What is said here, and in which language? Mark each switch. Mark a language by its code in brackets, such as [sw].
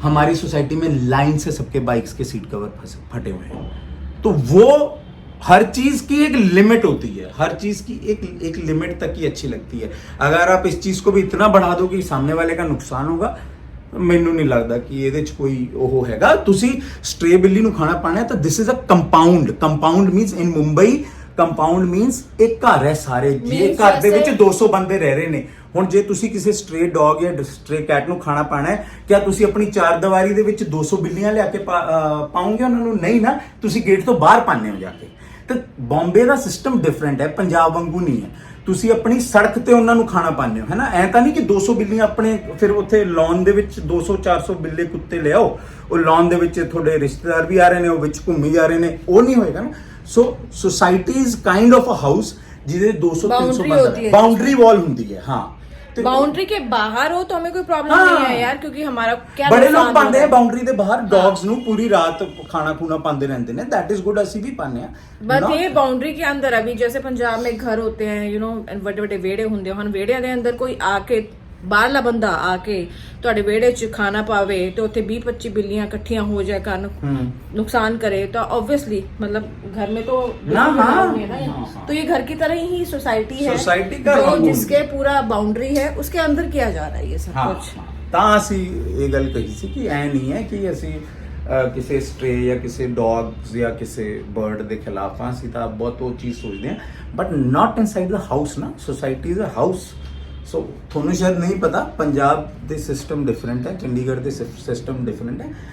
[hi] हमारी सोसाइटी में लाइन से सबके बाइक्स के सीट कवर फटे हुए हैं। तो वो हर चीज की एक लिमिट होती है, हर चीज की एक लिमिट तक ही अच्छी लगती है। अगर आप इस चीज को भी इतना बढ़ा दो कि सामने वाले का नुकसान होगा, [pa] ਮੈਨੂੰ ਨਹੀਂ ਲੱਗਦਾ ਕਿ ਇਹਦੇ ਚ ਕੋਈ ਉਹ ਹੈਗਾ। ਤੁਸੀਂ ਸਟ੍ਰੇ ਬਿੱਲੀ ਨੂੰ ਖਾਣਾ ਪਾਣਾ ਤਾਂ [en] this is a compound means [pa] in Mumbai compound means ਇੱਕ ਘਰ ਹੈ, ਸਾਰੇ ਜੇ ਘਰ ਦੇ ਵਿੱਚ 200 ਬੰਦੇ ਰਹਿ ਰਹੇ ਨੇ। ਹੁਣ ਜੇ ਤੁਸੀਂ ਕਿਸੇ ਸਟ੍ਰੇ ਡੌਗ ਜਾਂ ਸਟ੍ਰੇ ਕੈਟ ਨੂੰ ਖਾਣਾ ਪਾਣਾ ਹੈ, ਕਿਆ ਤੁਸੀਂ ਆਪਣੀ 4 ਦੀਵਾਰੀ ਦੇ ਵਿੱਚ 200 ਬਿੱਲੀਆਂ ਲਿਆ ਕੇ ਪਾਉਂਗੇ ਉਹਨਾਂ ਨੂੰ? ਨਹੀਂ ਨਾ, ਤੁਸੀਂ ਗੇਟ ਤੋਂ ਬਾਹਰ ਪਾਣੇ ਹੋ ਜਾ ਕੇ। ਤੇ ਬੰਬੇ ਦਾ ਸਿਸਟਮ ਡਿਫਰੈਂਟ ਹੈ, ਪੰਜਾਬ ਵਾਂਗੂ ਨਹੀਂ ਹੈ। ਤੁਸੀਂ ਆਪਣੀ ਸੜਕ ਤੇ ਉਹਨਾਂ ਨੂੰ ਖਾਣਾ ਪਾਉਂਦੇ ਹੋ, ਹੈ ਨਾ। ਐ ਤਾਂ ਨਹੀਂ ਕਿ 200 ਬਿੱਲੀਆਂ ਆਪਣੇ ਫਿਰ ਉੱਥੇ ਲੌਨ ਦੇ ਵਿੱਚ 200-400 ਬਿੱਲੇ ਕੁੱਤੇ ਲਿਆਓ, ਉਹ ਲੌਨ ਦੇ ਵਿੱਚ ਤੁਹਾਡੇ ਰਿਸ਼ਤੇਦਾਰ ਵੀ ਆ ਰਹੇ ਨੇ, ਉਹ ਵਿੱਚ ਘੁੰਮੀ ਜਾ ਰਹੇ ਨੇ, ਉਹ ਨਹੀਂ ਹੋਏਗਾ ਨਾ। [en] so society is kind of a house [pa] ਜਿਹਦੇ [en] 200-300 Boundary [pa] ਬਾਉਂਡਰੀ ਵਾਲ ਹੁੰਦੀ ਹੈ। ਹਾਂ, ਤੇ [hi] बाउंड्री के बाहर हो तो हमें कोई प्रॉब्लम नहीं है यार, क्योंकि हमारा क्या बड़े नुकसान लोग पाते हैं होगा। [pa] बाउंड्री ਦੇ ਬਾਹਰ ਡੌਗਸ ਨੂੰ ਪੂਰੀ ਰਾਤ ਖਾਣਾ ਖੂਣਾ ਪਾਉਂਦੇ ਰਹਿੰਦੇ ਨੇ, [en] that is good, [pa] ਅਸੀਂ ਵੀ ਪਾਉਂਦੇ ਆ। [hi] बट ये बाउंड्री के अंदर अभी जैसे पंजाब में घर होते हैं, [en] you know [pa] ਵੱਡੇ ਵੱਡੇ ਵਿਹੜੇ ਹੁੰਦੇ ਹਨ, ਵਿਹੜਿਆਂ ਦੇ ਅੰਦਰ ਕੋਈ ਆ ਕੇ ਬਾਹਰਲਾ ਬੰਦਾ ਆ ਕੇ ਤੁਹਾਡੇ ਵਿਹੜੇ 'ਚ ਖਾਣਾ ਪਾਵੇ ਤੇ ਉੱਥੇ 20-25 ਬਿੱਲੀਆਂ ਇਕੱਠੀਆਂ ਹੋ ਜਾਏ ਕਰਨ [hi] नुकसान करे तो ऑब्वियसली मतलब घर में तो होंगे ना। तो ये घर की तरह ही सोसाइटी है, सोसाइटी का जो जिसके पूरा बाउंड्री है उसके अंदर किया जा रहा है ये सब कुछ। [pa] ਤਾਂ ਅਸੀਂ ਇਹ ਗੱਲ ਕਹੀ ਸੀ ਕਿ ਐ ਨਹੀਂ ਹੈ ਕਿ ਅਸੀਂ ਕਿਸੇ ਸਟ੍ਰੇ ਜਾਂ ਕਿਸੇ ਡੌਗਸ ਜਾਂ ਕਿਸੇ ਬਰਡ ਦੇ ਖਿਲਾਫ ਆ, ਅਸੀਂ ਤਾਂ ਬਹੁਤ ਉਹ ਚੀਜ਼ ਸੋਚਦੇ ਹਾਂ, [en] But not inside the house ਨਾ। Society is a house. [pa] ਸੋ ਤੁਹਾਨੂੰ ਸ਼ਾਇਦ ਨਹੀਂ ਪਤਾ, ਪੰਜਾਬ ਦੇ ਸਿਸਟਮ ਡਿਫਰੈਂਟ ਹੈ, ਚੰਡੀਗੜ੍ਹ ਦੇ ਸਿਸਟਮ ਡਿਫਰੈਂਟ ਹੈ।